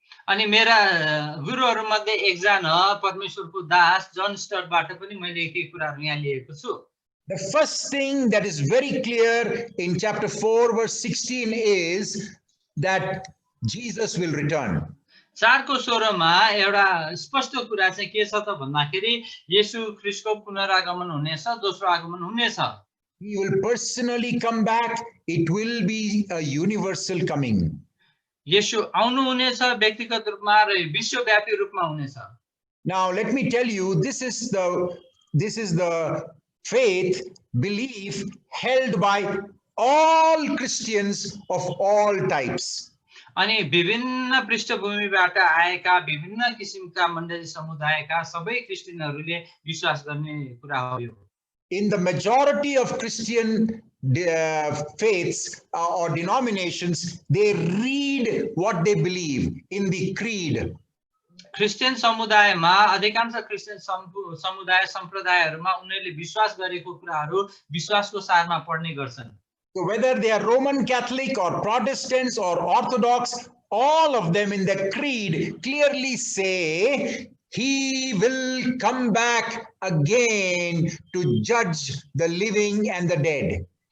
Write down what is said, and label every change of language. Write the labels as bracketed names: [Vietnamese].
[Nepali] अनि मेरा गुरुहरू मध्ये एकजना परमेश्वरको दास जन स्टटबाट पनि मैले केही कुराहरू यहाँ लिएको छु। [English] The first thing that is very clear in chapter 4 verse 16 is that Jesus will return. [Nepali] 4 को 16 मा एउटा स्पष्ट कुरा चाहिँ के छ त भन्दाखेरि येशू ख्रीष्टको पुनरागमन हुनेछ, दोस्रो आगमन हुनेछ। [English] He will personally come back. It will be a universal coming. [Nepali] येशू आउनु हुनेछ, व्यक्तिगत रूपमा र विश्वव्यापी रूपमा हुनेछ। [English] Now let me tell you, this is the faith, belief held by all Christians of all types. [Nepali] अनि विभिन्न पृष्ठभूमिबाट आएका विभिन्न किसिमका मण्डली समुदायका सबै क्रिस्चियनहरूले विश्वास गर्ने कुरा हो यो। [English] In the majority of Christian faiths or denominations, they read what they believe in the creed. [Nepali] Christian समुदायमा अधिकांश क्रिस्चियन समुदाय सम्प्रदायहरूमा उनीहरूले विश्वास गरेको कुराहरू विश्वासको सारमा पढ्ने गर्छन्। [English] So whether they are Roman Catholic or Protestants or Orthodox, all of them in the creed clearly say he will come back again to judge the living and the dead.